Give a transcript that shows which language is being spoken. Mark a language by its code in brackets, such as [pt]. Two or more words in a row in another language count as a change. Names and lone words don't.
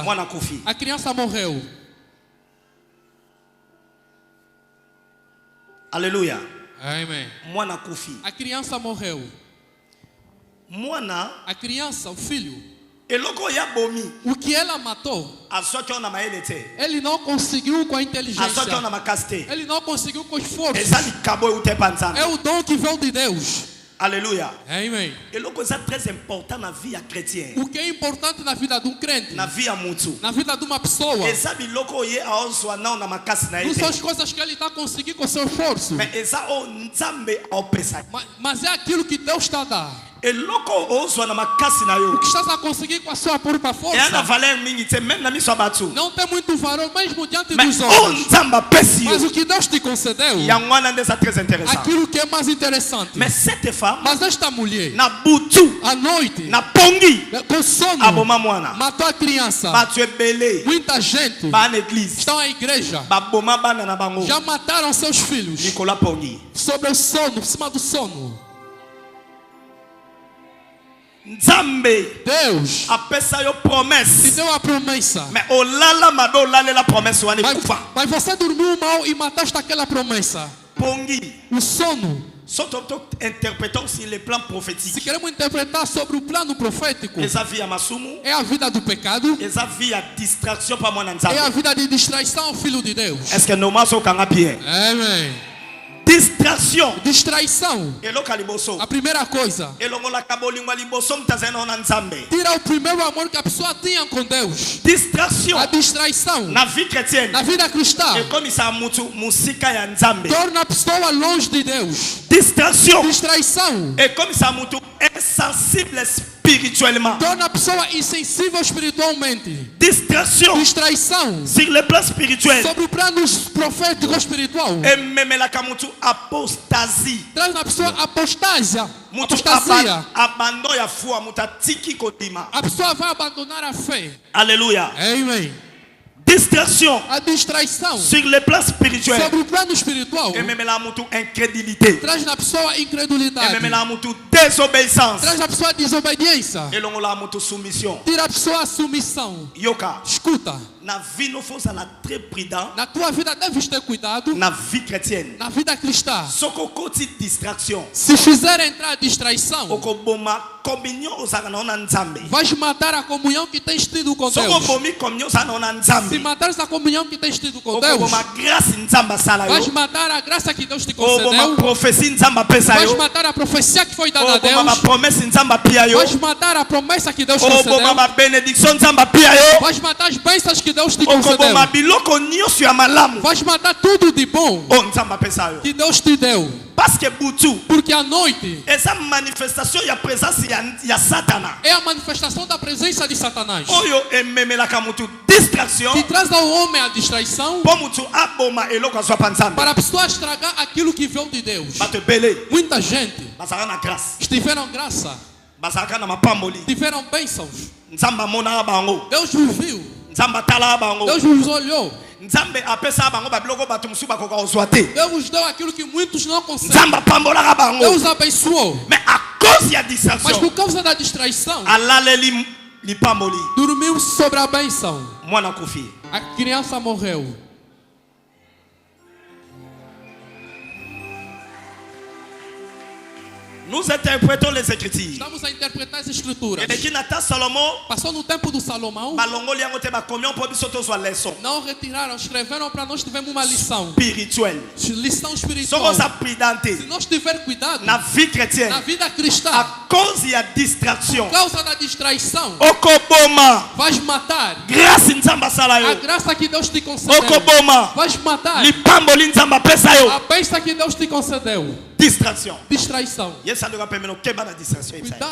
[ln] Mwana kufi. [pt] A criança morreu. [ln] Alléluia. [pt] Amém. [ln] Mwana kufi. [pt] A criança morreu. [ln] Mwana [pt] A criança, o filho, [ln] eloko ya bomi [pt] O que ela matou, [ln] azoki ona maele te [pt] ele não conseguiu com a inteligência. [ln] azoki ona makasi te [pt] Ele não conseguiu com esforço. [ln] eza likabo euta epa nzambe. [pt] É o dom que veio de Deus. [ln] Alléluia. [pt] Amém. [ln] eloko eza [fr] très important [ln] na vie ya chrétien [pt] O que é importante na vida de um crente, [ln] na vie ya mutu [pt] na vida de uma pessoa, [ln] eza biloko ye aozwa nao na makasi na ye [pt] não são as [ln] te [pt] coisas que ele está conseguindo com seu esforço, [ln] mais eza oyo nzambe aopesa [pt] mas é aquilo que Deus está a dar. [ln] eloko ozwa na makasi na [pt] O [ln] yo [pt] que estás a conseguir com a sua própria [ln] eya na [pt] força [ln] valeur mingi te même na miso ya bato [pt] não tem muito valor mesmo diante [ln] mais [pt] dos [ln] oyo [pt] homens. [ln] nzambe apesi [pt] Mas [ln] yo [pt] o que Deus te concedeu, [ln] yango wana nde eza [fr] très intéressant. [pt] aquilo que é mais interessante. [fr] Mais cette femme [pt] Mas esta mulher, [ln] na butu [pt] à noite, [ln] na pongi [pt] com sono, [ln] aboma mwana [pt] matou a criança. [ln] bato ebele [pt] Muita gente [ln] baa na église [pt] estão à igreja, [ln] baboma bana na bango [pt] já mataram seus filhos [ln] likolo ya pongi. [pt] sobre o sono, por cima do sono. [ln] Nzambe [pt] Deus [ln] apesa yo [pt] te [ln] promesse [pt] deu a promessa, [ln] mais olala mabe olalela promesse wana ekufa [pt] mas você dormiu mal e mataste aquela promessa. [ln] pongi. [pt] O sono, [fr] Soto interprétons sur le plan [pt] se [fr] prophétique [pt] queremos interpretar sobre o plano profético, [ln] eza vie ya masumu [pt] é a vida do pecado, [ln] eza vie ya distraction pa mwana [pt] é a [ln] nzambe. [pt] vida de distraição ao Filho de Deus. [fr] Est-ce que normal sokanga bien [pt] Amém. [ln] distraction [pt] Distraição, [ln] eloka liboso [pt] a primeira coisa, [ln] elongolaka bolingo ya liboso mutu azali na nzambe. [pt] tira o primeiro amor que a pessoa tinha com Deus. [ln] Distraction [pt] A distraição [fr] na vie chrétienne [pt] na vida cristã [ln] ekomisa mutu musika ya nzambe. [pt] torna a pessoa longe de Deus. [ln] Distraction [pt] Distraição [ln] ekomisa mutu [fr] insensible spirituellement. [pt] torna a pessoa insensível espiritualmente. [ln] Distraction [pt] Distraição [fr] sur le plan spirituel [pt] sobre o plano profético espiritual [ln] ememelaka mutu apostasie [pt] traz na pessoa apostasia. [ln] mutu [pt] Apostasia. [ln] abandon ya foi mutu atiki kodima. [pt] A pessoa vai abandonar a fé. [ln] Alléluia. [pt] Amém. [ln] Distraction [pt] A distraição [fr] sur le plan spirituel [pt] sobre o plano espiritual [ln] ememela mutu incrédulité [pt] traz na pessoa incredulidade, [ln] ememela mutu désobéissance [pt] traz na pessoa desobediência, [ln] elongola mutu soumission. [pt] tira a pessoa a submissão. [ln] Yoka [pt] Escuta, [ln] na vie no faut ezala [fr] très prudent [pt] na tua vida deves ter cuidado. [fr] na vie chrétienne [pt] Na vida cristã, [ln] soko okoti distraction [pt] se fizer entrar a distraição, [ln] okoboma communion ozalaka na yo na nzambe. [pt] vais matar a comunhão que tens tido com [ln] Soko [pt] Deus. [ln] obomi communion ozala na yo na [pt] Se [ln] nzambe [pt] matares a comunhão que tens tido com Deus, [ln] okoboma grâce nzambe asala [pt] vais [ln] yo [pt] matar a graça que Deus te [ln] oboma [pt] concedeu. [ln] prophétie nzambe apesa [pt] Vais [ln] yo [pt] matar a profecia que foi dada a [ln] oboma [pt] Deus. [ln] bapromesse nzambe apia yo [pt] Vais matar a promessa que Deus [ln] oboma [pt] concedeu. [ln] babenediction nzambe apia yo [pt] Vais matar as bênçãos que Deus te [ln] okoboma [pt] concedeu. [ln] biloko nyonso ya malamu [pt] Vais matar tudo de bom [ln] oyo nzambe apesa yo [pt] que Deus te deu. [fr] parce que butu [pt] Porque à noite [ln] eza manifestation ya présence ya satana [pt] é a manifestação da presença de Satanás, [ln] oyo ememelaka mutu distraction [pt] que traz ao homem a distraição [ln] mpo mutu aboma eloko azwa pa nzambe. [pt] para a pessoa estragar aquilo que veio de Deus. [ln] bato ebele [pt] Muita gente [ln] bazalaka na grâce [pt] tiveram graça, [ln] bazalaka na mapamboli [pt] tiveram bênçãos. [ln] nzambe amonaka bango [pt] Deus os viu, [ln] nzambe atalaka bango [pt] Deus os olhou, [ln] nzambe apesaka bango babiloko bato mosusu bakoka kozwa te [pt] Deus os deu aquilo que muitos não conseguem. [ln] nzambe apambolaka bango [pt] Deus abençoou, [fr] mais à cause ya [pt] mas [ln] distraction [pt] por causa da distraição, [ln] alaleli lipamboli [pt] dormiu sobre a bênção. [ln] mwana akufi. [pt] A criança morreu. [fr] Nous interprétons les Écritures. [pt] Estamos a interpretar as escrituras. [ln] eleki na ta salomo [pt] Passou no tempo do Salomão, [ln] balongoli yango te bakomi mpo biso tozwa leçon [pt] não retiraram, escreveram para nós tivemos uma lição. [fr] spirituelle. [pt] Lição [ln] soko [pt] espiritual. [ln] oza prudent [pt] Se [ln] te [pt] nós tiver cuidado [ln] na vie [pt] na [ln] chrétienne [pt] vida cristã, [fr] à cause [ln] ya distraction [pt] por causa da distraição, [ln] okoboma [pt] vais matar [ln] grâce nzambe asala [pt] a [ln] yo [pt] graça que Deus te concedeu. [ln] okoboma [pt] Vais matar [ln] lipamboli nzambe apesa [pt] a [ln] yo [pt] bênção que Deus te concedeu. [ln] distraction. [pt] Distraição. [ln] Yesu alingaka pembeni okeba na distraction ebisa ye.